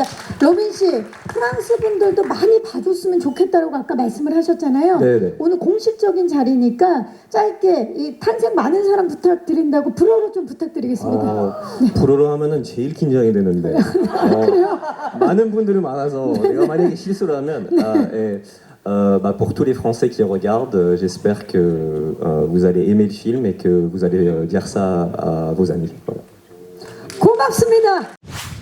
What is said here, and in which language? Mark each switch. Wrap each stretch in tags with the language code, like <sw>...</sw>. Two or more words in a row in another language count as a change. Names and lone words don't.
<ko>로빈 씨, 프랑스 분들도 많이 봐줬으면 좋겠다고 아까 말씀을 하셨잖아요. 네네. 오늘 공식적인 자리니까 짧게 이 탄생 많은 사람 부탁드린다고 불어로 좀 부탁드리겠습니다. 불어로 하면은 제일 긴장이 되는데 그래요? 많은 분들이 많아서 내가 만약에 실수를 하면</ko> <fr>pour tous les Français qui regardent, j'espère que vous allez aimer le film et que vous allez dire ça à vos amis. Voilà.</fr> <ko>고맙습니다.</ko>